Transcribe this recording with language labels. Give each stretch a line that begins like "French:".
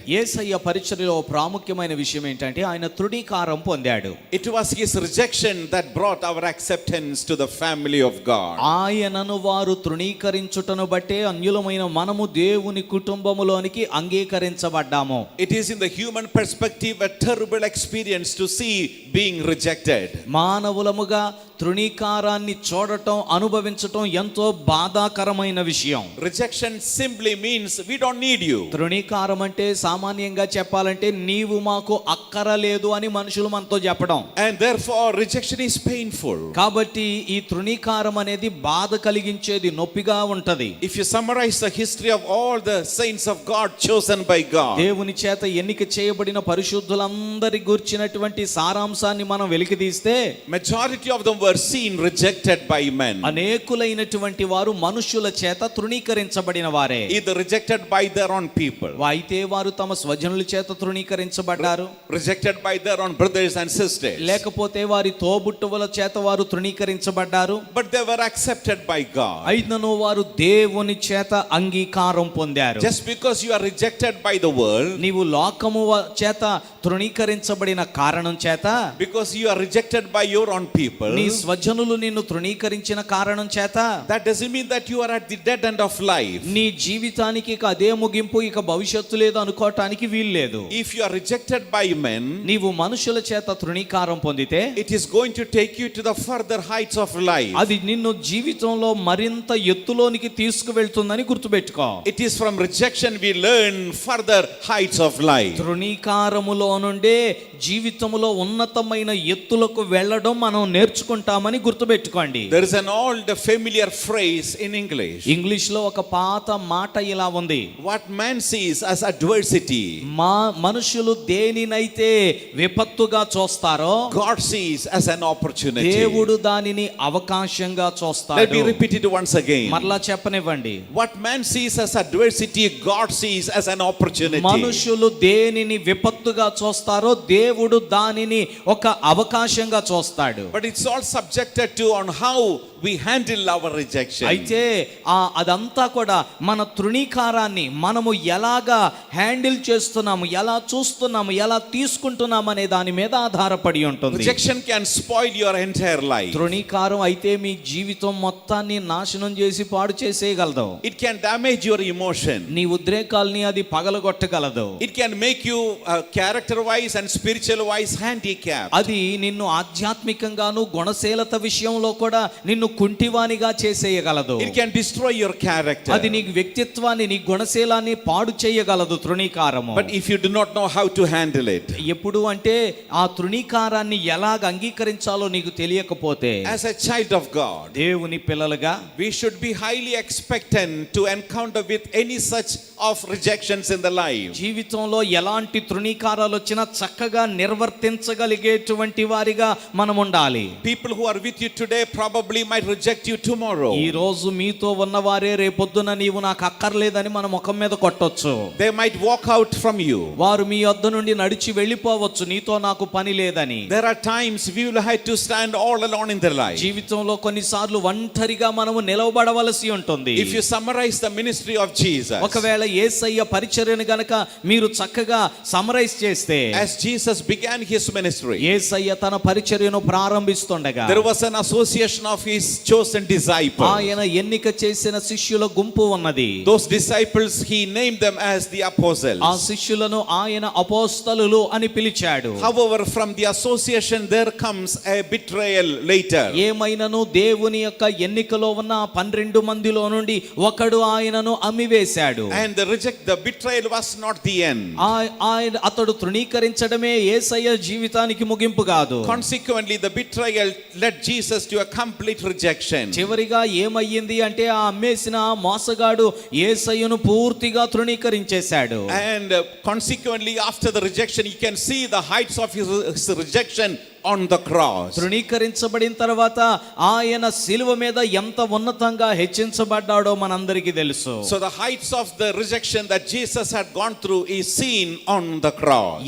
Telugu: యేసయ్య పరిచర్యలో ప్రాముఖ్యమైన విషయం ఏంటంటే ఆయన తృణీకారం పొందాడు.
English: It was his rejection that brought our acceptance to the family of God.
Telugu: ఆయనను వారు తృణీకరించుటను బట్టే అన్యులమైన మనము దేవుని కుటుంబములోనికి అంగీకరించబడ్డాము.
English: It is in the human perspective a terrible experience to see being rejected.
Telugu: మానవులముగా తృణీకారాన్ని చూడటం, అనుభవించటం ఎంతో బాధాకరమైన విషయం.
English: Rejection simply means we don't need you.
Telugu: తృణీకారం అంటే సామాన్యంగా చెప్పాలంటే నీవు మాకు అక్కరలేదు అని మనుషులు మనతో చెప్పడం.
English: And therefore rejection is painful.
Telugu: కాబట్టి ఈ తృణీకారం అనేది బాధ కలిగించేది, నొప్పిగా ఉంటది.
English: If you summarize the history of all the saints of God chosen by God,
Telugu: దేవుని చేత ఎన్నిక చేయబడిన పరిశుద్ధులందరి గురించినటువంటి సారాంశాన్ని మనం వెలికితీస్తే
English: majority of them were seen rejected by men.
Telugu: అనేకులైనటువంటి వారు మనుషుల చేత తృణీకరించబడిన వారే.
English: Either rejected by their own people,
Telugu: అయితే వారు తమ స్వజనుల చేత తృణీకరించబడ్డారు,
English: rejected by their own brothers and sisters,
Telugu: లేకపోతే వారి తోబుట్టువుల చేత వారు తృణీకరించబడ్డారు.
English: but they were accepted by God.
Telugu: అయినను వారు దేవుని చేత అంగీకారం పొందారు.
English: Just because you are rejected by the world,
Telugu: నీవు లోకము చేత తృణీకరించబడిన కారణం చేత,
English: because you are rejected by your own people,
Telugu: నీ స్వజనులు నిన్ను తృణీకరించిన కారణం చేత,
English: that doesn't mean that you are at the dead end of life.
Telugu: నీ జీవితానికి ఇక అదే ముగింపు, ఇక భవిష్యత్తు లేదు అనుకోవటానికి వీల్లేదు.
English: If you are rejected by men,
Telugu: నీవు మనుషుల చేత తృణీకారం పొందితే
English: it is going to take you to the further heights of life.
Telugu: అది నిన్ను జీవితంలో మరింత ఎత్తులోనికి తీసుకువెళ్తుందని గుర్తుపెట్టుకో.
English: It is from rejection we learn further heights of life.
Telugu: తృణీకారములో నుండే జీవితములో ఉన్నతమైన ఎత్తులకు వెళ్ళడం మనం నేర్చుకుంటామని గుర్తుపెట్టుకోండి.
English: There is an old familiar phrase in English.
Telugu: English లో ఒక పాత మాట ఇలా ఉంది.
English: What man sees as adversity,
Telugu: మనుషులు దేనినైతే విపత్తుగా చూస్తారో
English: God sees as an opportunity.
Telugu: దేవుడు దానిని అవకాశంగా
English: Let
Telugu: చూస్తాడు.
English: me repeat it once again.
Telugu: మరలా చెప్పనివ్వండి.
English: What man sees as adversity, God sees as an opportunity.
Telugu: మనుషులు దేనిని విపత్తుగా చూస్తారో దేవుడు దానిని ఒక అవకాశంగా చూస్తాడు.
English: But it's all subjected to on how we handle our rejection.
Telugu: అయితే అదంతా కూడా మన తృణీకారాన్ని మనము ఎలాగా హ్యాండిల్ చేస్తున్నాము, ఎలా చూస్తున్నాము, ఎలా తీసుకుంటున్నాము అనే దాని మీద ఆధారపడి ఉంటుంది.
English: Rejection can spoil your entire life.
Telugu: తృణీకారం అయితే మీ జీవితం మొత్తాన్ని నాశనం చేసి పాడు చేసేయగలదు.
English: It can damage your emotion.
Telugu: నీ ఉద్రేకాల్ని అది పగలగొట్టగలదు.
English: It can make you character wise and spiritual wise handicapped.
Telugu: అది నిన్ను ఆధ్యాత్మికంగాను గుణశీలత విషయంలో కూడా నిన్ను కుంటివానిగా చేసేయగలదు.
English: It can destroy your character.
Telugu: అది నీ వ్యక్తిత్వాన్ని, నీ గుణశీలాన్ని పాడు చేయగలదు తృణీకారము.
English: But if you do not know how to handle it,
Telugu: ఎప్పుడు అంటే ఆ తృణీకారాన్ని ఎలాగ అంగీకరించాలో నీకు తెలియకపోతే,
English: as a child of God,
Telugu: దేవుని పిల్లలుగా
English: we should be highly expectant to encounter with any such of rejections in the life.
Telugu: జీవితంలో ఎలాంటి తృణీకారాలు వచ్చినా చక్కగా నిర్వర్తించగలిగేటువంటి వారిగా మనం ఉండాలి.
English: People who are with you today probably might reject you tomorrow.
Telugu: ఈ రోజు మీతో ఉన్నవారే రేపొద్దున నీవు నాకు అక్కర్లేదని మన ముఖం మీద కొట్టొచ్చు.
English: They might walk out from you.
Telugu: వారు మీ వద్ద నుండి నడిచి వెళ్ళిపోవచ్చు, నీతో నాకు పని లేదని.
English: There are times we will have to stand all alone in their life.
Telugu: జీవితంలో కొన్నిసార్లు ఒంటరిగా మనము నిలవబడవలసి ఉంటుంది.
English: If you summarize the ministry of Jesus,
Telugu: ఒకవేళ యేసయ్య పరిచర్యను గనక మీరు చక్కగా సమరైజ్ చేస్తే,
English: as Jesus began his ministry,
Telugu: యేసయ్య తన పరిచర్యను ప్రారంభిస్తుండగా
English: there was an association of his chosen disciples.
Telugu: ఆయన ఎన్నిక చేసిన శిష్యుల గుంపు ఉన్నది.
English: Those disciples, he named them as the apostles.
Telugu: ఆ శిష్యులను ఆయన అపోస్తలులు అని పిలిచాడు.
English: However, from the association there comes a betrayal later.
Telugu: ఏమైనను దేవుని యొక్క ఎన్నికలో ఉన్న 12 మందిలో నుండి ఒకడు ఆయనను అమ్మివేశాడు.
English: And the betrayal was not the end.
Telugu: అతడు తృణీకరించడమే యేసయ్య జీవితానికి ముగింపు కాదు.
English: Consequently, the betrayal led Jesus to a complete rejection.
Telugu: చివరిగా ఏమయ్యింది అంటే ఆ అమ్మేసిన మోసగాడు యేసయ్యను పూర్తిగా తృణీకరించేశాడు.
English: And consequently, after the rejection, you can see the heights of his rejection on the cross.
Telugu: తృణీకరించబడిన తర్వాత ఆయన శిలువ మీద ఎంత ఉన్నతంగా హెచ్చించబడ్డాడో మనందరికీ తెలుసు.
English: So the heights of the rejection that Jesus had gone through is seen on the cross.